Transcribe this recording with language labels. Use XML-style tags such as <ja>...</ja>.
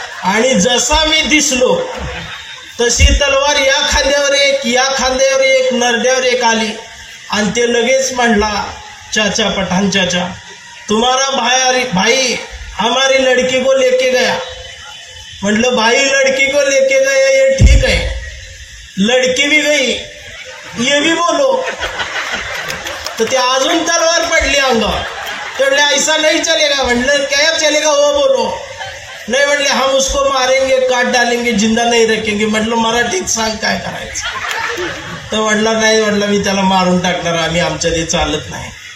<mr>आणि जसा मी दिसलो तशी तलवार या खांद्यावर एक, या खांद्यावर एक, नरड्यावर एक आली आणि ते लगेच म्हणला,</mr> <hi>चाचा पठाण चाचा, तुम्हारा भाई हमारी लड़की को लेके गया.</hi> <mr>म्हटलं</mr> <hi>भाई लड़की को लेके गया ये ठीक है, लड़की भी गई ये भी बोलो.</hi> <mr>तर ते अजून तलवार पडली अंगावर. ते म्हणले</mr> <hi>ऐसा नहीं चलेगा.</hi> <mr>म्हटलं</mr> <hi>क्या चलेगा वो बोलो.</hi> <mr>नाही म्हणले</mr> <hi>हम उसको मारेंगे, काट डालेंगे, जिंदा नहीं रखेंगे.</hi> <mr>म्हटलं मराठीत सांग काय करायचं. तर म्हटला नाही, म्हटलं मी त्याला मारून टाकणार, आम्ही आमच्या ते चालत नाही.</mr>